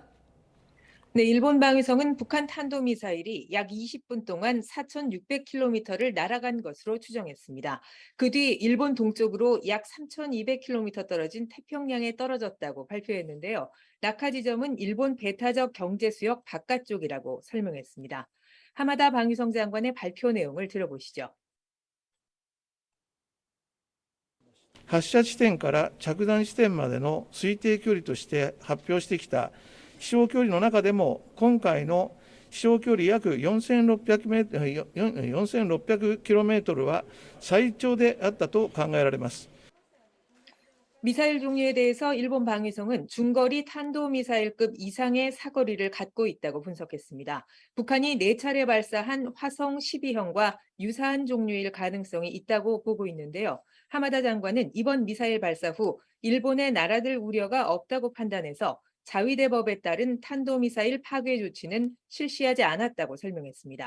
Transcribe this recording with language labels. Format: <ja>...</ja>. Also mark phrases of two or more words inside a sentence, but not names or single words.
<ko>네, 일본 방위성은 북한 탄도미사일이 약 20분 동안 4,600km를 날아간 것으로 추정했습니다. 그 뒤 일본 동쪽으로 약 3,200km 떨어진 태평양에 떨어졌다고 발표했는데요. 낙하 지점은 일본 배타적 경제수역 바깥쪽이라고 설명했습니다. 하마다 방위성 장관의 발표 내용을 들어보시죠.</ko> <ja>発射地点から着弾地点までの推定距離として発表してきた飛翔距離の中でも、今回の飛翔距離約4600kmは最長であったと考えられます。</ja> <ko>미사일 종류에 대해서 일본 방위성은 중거리 탄도미사일급 이상의 사거리를 갖고 있다고 분석했습니다. 북한이 4차례 발사한 화성 12형과 유사한 종류일 가능성이 있다고 보고 있는데요. 하마다 장관은 이번 미사일 발사 후 일본에 날아들 우려가 없다고 판단해서 자위대법에 따른 탄도미사일 파괴 조치는 실시하지 않았다고 설명했습니다.</ko>